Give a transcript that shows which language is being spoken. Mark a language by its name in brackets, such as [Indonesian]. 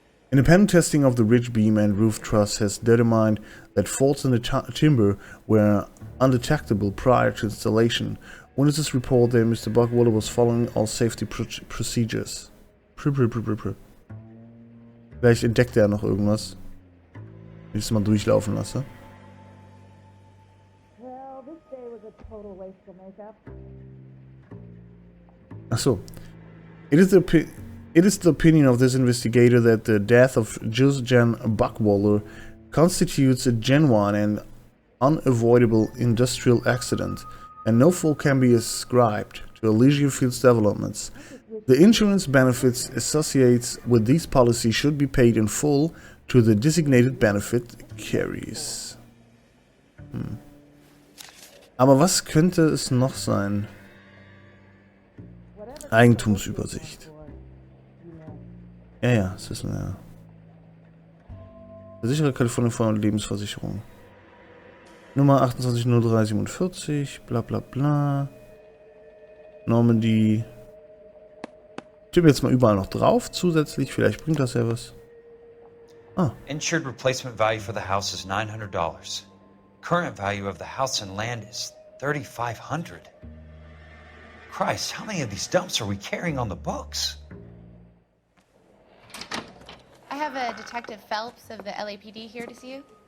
[English] Independent testing of the ridge beam and roof truss has determined that faults in the timber were undetectable prior to installation, Witnesses report that Mr. Buckwaller was following all safety procedures. [German] Vielleicht entdeckt er noch irgendwas. Wenn ich es mal durchlaufen lasse. Ach so. [English] It is the opinion of this investigator that the death of Jan Buckwaller constitutes a genuine and unavoidable industrial accident, and no fault can be ascribed to Elysian Fields developments. The insurance benefits associated with these policies should be paid in full to the designated benefit carries. [German] Aber was könnte es noch sein? Eigentumsübersicht. Ja, das wissen wir ja. Versicherer Kalifornien Feuer- und Lebensversicherung. Nummer 280347, bla bla bla. Normandy. Ich tippe jetzt mal überall noch drauf, zusätzlich. Vielleicht bringt das ja was. Ah. [English] Insured replacement value for the house is $900. Current value of the house and land is $3,500. Christ, how many of these dumps are we carrying on the books? I have a Detective Phelps of the LAPD here to see you.